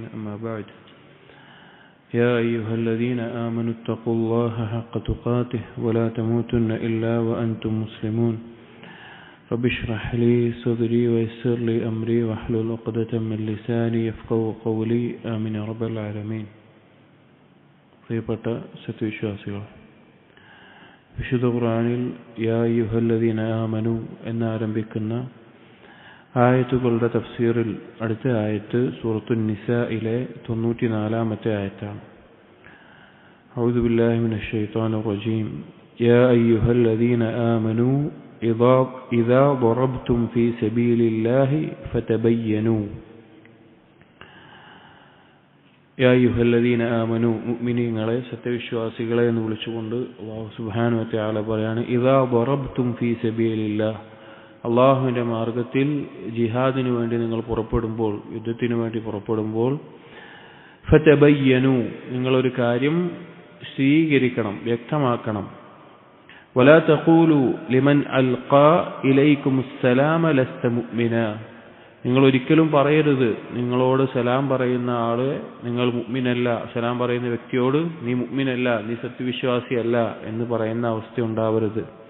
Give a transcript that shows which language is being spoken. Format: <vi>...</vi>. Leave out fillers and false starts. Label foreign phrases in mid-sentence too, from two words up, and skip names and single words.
<ar>أما بعد، يا أيها الذين آمنوا اتقوا الله حق تقاته ولا تموتن إلا وأنتم مسلمون. رب اشرح لي صدري ويسر لي أمري واحلل عقدة من لساني يفقهوا قولي. آمين يا رب العالمين.</ar> <ml>പ്രിയപ്പെട്ട സത്യവിശ്വാസികൾ, വിശുദ്ധ ഖുർആനിൽ</ml> <ar>يا أيها الذين آمنوا</ar> <ml>എന്നാരംഭിക്കുന്ന ആയത്തുകളുടെ തഫ്സീറിൽ അടുത്ത ആയത്ത് സൂറത്തുൻ നിസായിലെ 94-ാമത്തെ ആയത്താണ്.</ml> <ar>أعوذ بالله من الشيطان الرجيم. يا أيها الذين آمنوا إذا ضربتم في سبيل الله فتبينوا. يا أيها الذين آمنوا,</ar> <ml>മുഅ്മിനീങ്ങളെ, സത്യവിശ്വാസികളെ എന്ന് വിളിച്ചുകൊണ്ട്</ml> <ar>الله سبحانه وتعالى</ar> <ml>പറയാണ്,</ml> <ar>إذا ضربتم في سبيل الله,</ar> <ml>അല്ലാഹുവിന്റെ മാർഗത്തിൽ ജിഹാദിനു വേണ്ടി നിങ്ങൾ പുറപ്പെടുമ്പോൾ, യുദ്ധത്തിനു വേണ്ടി പുറപ്പെടുമ്പോൾ, ഫതബയ്യനു, നിങ്ങളൊരു കാര്യം സ്വീകരിക്കണം, വ്യക്തമാക്കണം.</ml> <ar>ولا تقولوا لمن ألقى إليكم السلام لست مؤمنا,</ar> <ml>നിങ്ങൾ ഒരിക്കലും പറയരുത് നിങ്ങളോട് സലാം പറയുന്ന ആള് നിങ്ങൾ മുഅ്മിനല്ല, സലാം പറയുന്ന വ്യക്തിയോട് നീ മുഅ്മിനല്ല, നീ സത്യവിശ്വാസിയല്ല എന്ന് പറയുന്ന അവസ്ഥ ഉണ്ടാവരുത്.</ml>